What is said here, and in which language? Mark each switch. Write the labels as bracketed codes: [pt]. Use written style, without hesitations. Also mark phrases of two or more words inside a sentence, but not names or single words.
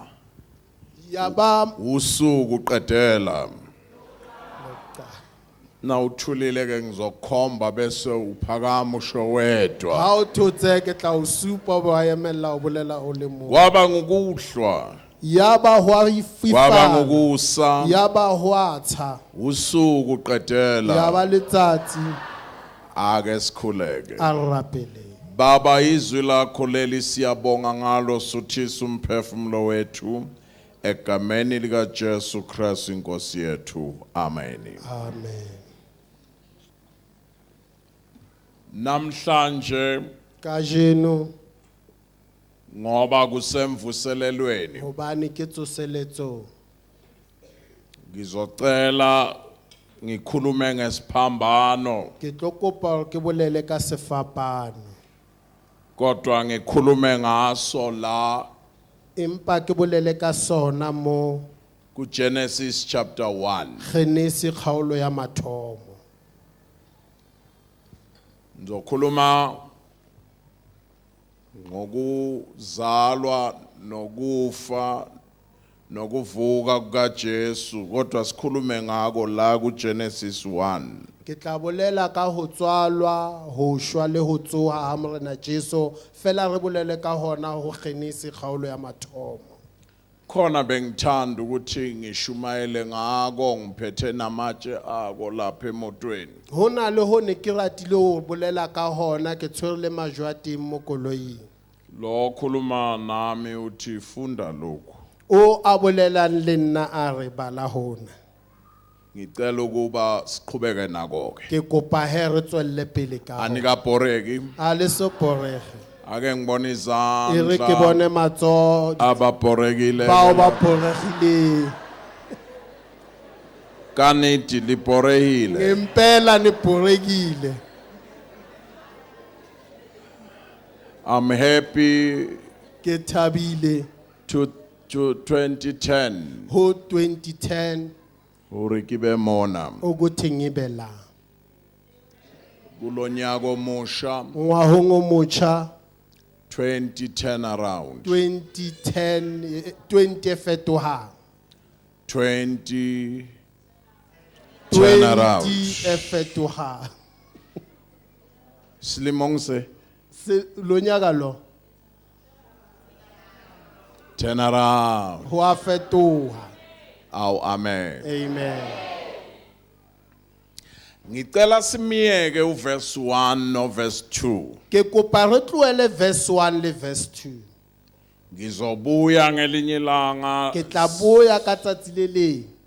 [zu] Yaba usuku qedela. Na uthulile ke ngizokhomba bese uphakama usho wedwa. [st] ha o thotse ke tla o supa ba emela o bolela o le mo. [zu] Kwaba ngokuhlwa [st] Yaba hwa [zu] kwaba ififa ngokusa [st] yaba hwa tsa [zu] usuku qedela. [st] yaba letsatsi [zu] Ake sikhuleke. [st] a rapele. [zu] Baba izwi lakho leli siyabonga ngalo suthisa umphefumulo wethu egameni lika Jesu Christ inkosi yethu. Amen. Amen. Namhlanje [st] Kajeno [zu] ngoba kusemvuselelweni [st] hobane ke tsoseletso [zu] ngizocela ngikhulume ngesiphambano [st] ke tlo kopa ke bolele ka sefapano [zu] kodwa ngikhulume ngaso la [st] empa ke bolele ka sona mo [zu] ku Genesis chapter 1. [st] Genesi kgaolo ya mathomo. [zu] Ngizokhuluma ngokuzalwa nokufa nokuvuka kukaJesu kodwa sikhulume ngako la ku Genesis 1. [st] Ke tla bolela ka ho tswalwa ho shwa le ho tsoha ha morena Jesu fela re bolele ka hona ho Genesi kgaolo ya mathomo. [zu] khona bengithanda ukuthi ngishumayele ngako ngiphethe namatshe ako lapha emotweni. [st] Ho na le ho ne ke ratile ho bolela ka hona ke tshwere le majwa a teng mo koloing. [zu] Lo khuluma nami uthi funda lokhu. [st] O a bolelang le nna a re bala hona. [zu] Ngicela ukuba siqhubeke nako ke. [st] Ke kopa he re tswelle pele ka hona. [zu] Anika boreki. [st] A le so porege. [zu] Ake ngibona [st] E re ke bone [zu] izandla [st] matso [zu] ababorekile. [st] bao ba poregile. [zu] Kaniti liborehile. [st] Ngempela ni poregile. [en] I'm happy [st] Ke thabile [en] to 2010 [st] ho 2010 hore ke be mona [zu] ukuthi ngibe la. kulonyaka omusha [st] Ngwahong o motjha [en] 2010 around [st] 2010 20 fetohang [en] 2010 20 around [st] e fetohang. Selemong se Se lo nyaka lo [en] 10 around. [st] ho a fetoha. Aw amen. Amen. [zu] Ngicela simiyeke uverse 1 no verse 2. [st] Ke kopa re tlohele verse 1 le verse 2. [zu] Ngizobuya ngelinye ilanga [st] Ke tla boya ka tsatsi le leng.